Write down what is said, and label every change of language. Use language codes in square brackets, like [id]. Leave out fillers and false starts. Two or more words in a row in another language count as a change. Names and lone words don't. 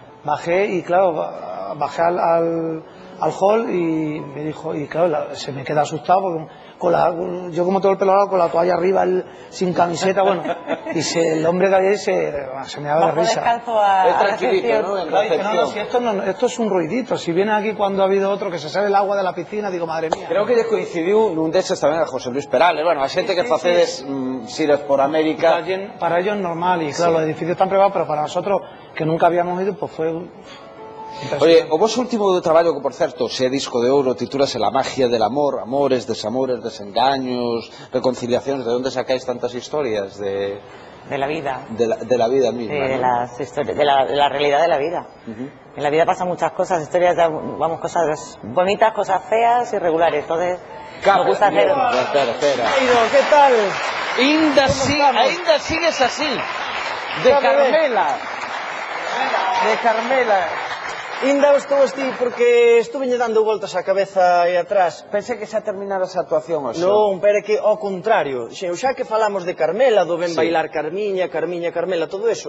[es] Bajé y claro, bajé al hall y me dijo, y claro, se me queda asustado porque yo como todo el pelo largo con la toalla arriba, sin camiseta, bueno, y el hombre que había ahí se me daba de risa. Es tranquilito, ¿no? No, si esto es un ruidito, si viene aquí cuando ha habido otro que se sale el agua de la piscina, digo, madre mía. [gl] Creo que lle coincidiu nun deses tamén a José Luis Perales, bueno, a xente que facedes xires por América. [es] Para ellos es normal, y claro, los edificios están preparados, pero para nosotros, que nunca habíamos ido, pues fue... Oye, [gl] o vos último traballo que, por certo, se é disco de ouro, titúlase La magia del amor, [es] amores, desamores, desengaños, reconciliaciones, ¿de dónde sacáis tantas historias? De la vida. De la vida misma. De las historias, de la realidad de la vida. En la vida pasan muchas cosas, historias, vamos, cosas bonitas, cosas feas y regulares, entonces nos gusta hacer... Espera. ¿Qué tal? [gl] Ainda sigues así, de Carmela. Ainda estou así porque estuve dando voltas á cabeza aí atrás. Pensé que xa terminaras a actuación hoxe. Non, pero é que ao contrario, xa que falamos de Carmela, do ben bailar Carmiña, Carmela, [es] todo eso.